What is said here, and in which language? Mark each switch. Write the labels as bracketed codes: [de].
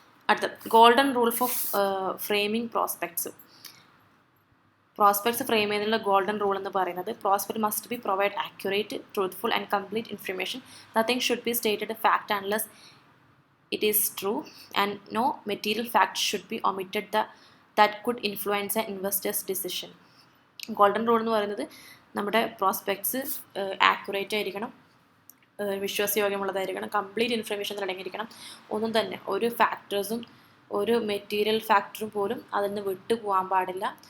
[en] അടുത്ത golden rule for framing prospects. [ml] Prospects frame ചെയ്യുന്നതിനുള്ള golden rule എന്ന് പറയുന്നത് [en] Prospect must be provide accurate, truthful and complete information. Nothing should be stated fact unless it is true and no material fact should be omitted. That could influence an investor's decision. [ml] Golden rule എന്ന് പറയുന്നത് നമ്മുടെ prospects accurate ആയിരിക്കണം, വിശ്വാസയോഗ്യമുള്ളതായിരിക്കണം, complete information അടങ്ങിയിരിക്കണം. ഒന്നും തന്നെ ഒരു ഫാക്ടേഴ്സും ഒരു material ഫാക്ടറും പോലും അതിൽ നിന്ന് വിട്ടു പോകാൻ പാടില്ല.